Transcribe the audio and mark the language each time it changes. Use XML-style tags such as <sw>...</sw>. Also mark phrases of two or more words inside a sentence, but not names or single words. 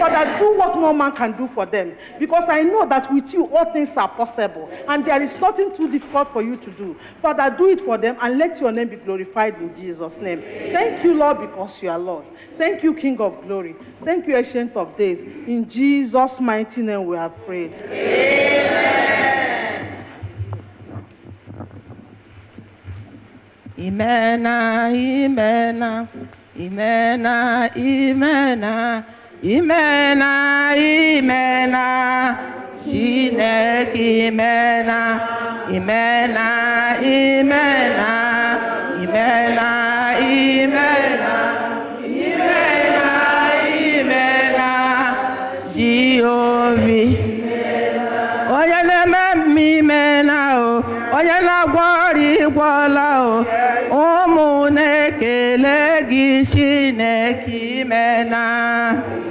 <en>Father, do what no man can do for them. Because I know that with you, all things are possible. And there is nothing too difficult for you to do. Father, do it for them and let your name be glorified in Jesus' name. Amen. Thank you, Lord, because you are Lord. Thank you, King of Glory. Thank you, Ancient of Days. In Jesus' mighty name we have prayed. Amen.</en> <ig>Imena, imena, imena, imena, imena, imena, Chineke imena, imena, imena, imena, imena. Onye na-eme mmemme o, onye na-agwọ ọrịa ịgwọla o, ụmụ na-ekele gị Chineke imena.</ig>